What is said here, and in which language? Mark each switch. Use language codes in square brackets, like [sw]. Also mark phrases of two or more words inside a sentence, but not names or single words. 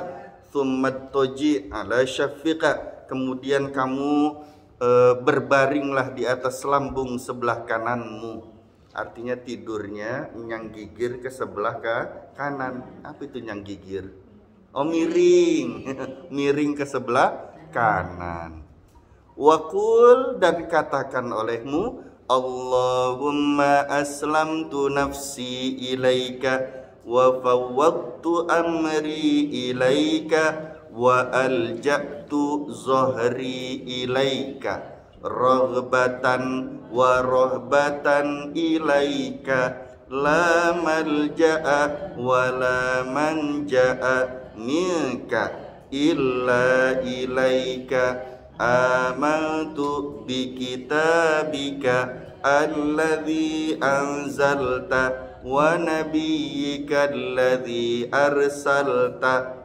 [ar] ثم اضطجع على شقك, [id] kemudian kamu berbaringlah di atas lambung sebelah kananmu. Artinya tidurnya nyanggigir ke sebelah kanan. Apa itu nyanggigir? Oh, miring. Miring ke sebelah kanan. Waqul, dan katakan olehmu, [ar] اللهم أسلمت نفسي إليك و فوضت أمري إليك وألجأت ظهري إليك رغبة ورهبة إليك لا ملجأ ولا منجا منك إلا إليك آمنت بكتابك الذي أنزلت ونبيك الذي أرسلت.